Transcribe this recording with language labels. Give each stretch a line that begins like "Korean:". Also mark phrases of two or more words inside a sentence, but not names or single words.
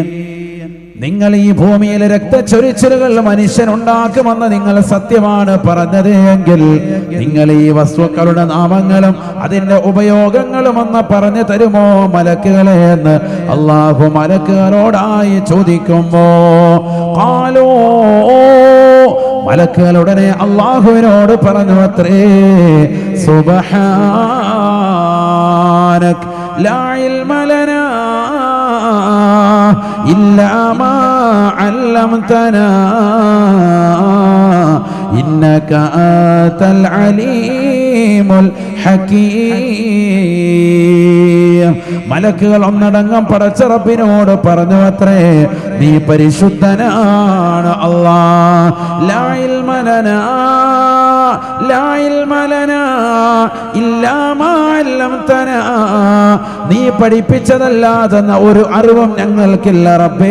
Malayalam: നിങ്ങൾ ഈ ഭൂമിയിലെ രക്തച്ചൊരിച്ചിലുകൾ മനുഷ്യനുണ്ടാക്കുമെന്ന് നിങ്ങൾ സത്യമാണ് പറഞ്ഞത് എങ്കിൽ നിങ്ങൾ ഈ വസ്തുക്കളുടെ നാമങ്ങളും അതിന്റെ ഉപയോഗങ്ങളും ഒന്ന് പറഞ്ഞു തരുമോ മലക്കുകളെ എന്ന് അല്ലാഹു മലക്കുകളോടായി ചോദിക്കുമ്പോ ഖാലൂ, മലക്കുകളുടനെ അല്ലാഹുവിനോട് പറഞ്ഞു അത്രേ,
Arabic: سبحانك لا علم لنا إلا ما علمتنا إنك أنت العليم الحكيم.
Malayalam: മലക്കുകൾ ഒന്നടങ്കം പടച്ച റബ്ബിനോട് പറഞ്ഞു അത്രേ, നീ പരിശുദ്ധനാണ് അല്ലാഹ്.
Arabic: لا علم لنا لا علم لنا إلا ما علمتنا.
Malayalam: നീ പഠിപ്പിച്ചതല്ലാതെ ഒരു അറിവും ഞങ്ങൾക്കില്ല റബ്ബേ.